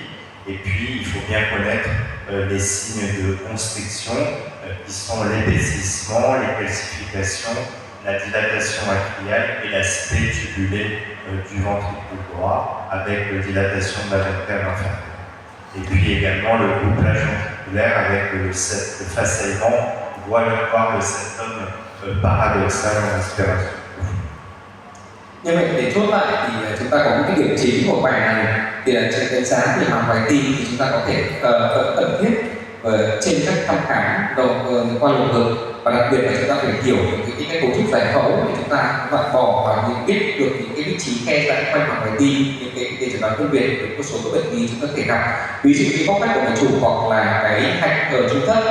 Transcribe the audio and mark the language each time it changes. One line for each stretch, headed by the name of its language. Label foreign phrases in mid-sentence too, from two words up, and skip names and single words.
French: Et puis, il faut bien connaître les signes de constriction qui sont l'épaississement, les calcifications, la dilatation atriale et l'aspect tubulé du ventricule droit avec la dilatation de la vertèbre inférieure. Et puis également le couplage ventriculaire avec le façonnement, voir le septum paradoxal en inspiration.
Vietnamese: Như vậy để chốt lại thì chúng ta có những cái điểm chính của bài này, thì là trên đánh giá về màng ngoài tim thì chúng ta có thể cần thiết trên các thăm khám qua lồng ngực, và đặc biệt là chúng ta phải hiểu được những cái cấu trúc giải phẫu để chúng ta loại bỏ và biết được những cái vị trí khe giãn quanh màng ngoài tim, những cái để chúng ta phân biệt được một số các bệnh lý chúng ta có thể gặp, ví dụ như bóc tách của mạch chủ hoặc là cái hạch ở trung thất.